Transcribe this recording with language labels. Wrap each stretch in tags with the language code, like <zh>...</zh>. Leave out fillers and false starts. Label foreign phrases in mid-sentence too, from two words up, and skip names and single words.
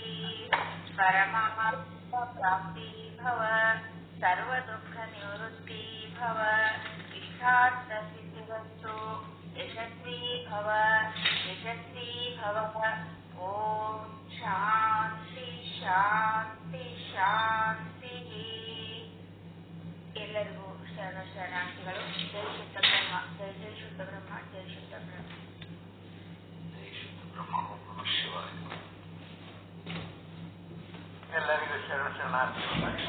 <sa>परमात्मप्राप्तिः भव, सर्वदुःखनिवृत्तिः भव, इष्टार्थसिद्धिरस्तु, यशस्वी भव यशस्वी भव. ॐ ಶಾಂತಿ ಶಾಂತಿ ಶಾಂತಿ.</sa> <kn>ಎಲ್ಲರಿಗೂ ಶರಣ ಶರಣಾರ್ಥಿಗಳು. ಜೈ ಶುದ್ಧ ಬ್ರಹ್ಮ, ಜೈ ಜೈ ಶುದ್ಧ ಬ್ರಹ್ಮ, ಜೈ ಶುದ್ಧ ಬ್ರಹ್ಮ. ಎಲ್ಲರಿಗೂ ಶರಣ ಶರಣಾರ್ಥಿಗಳು.</kn>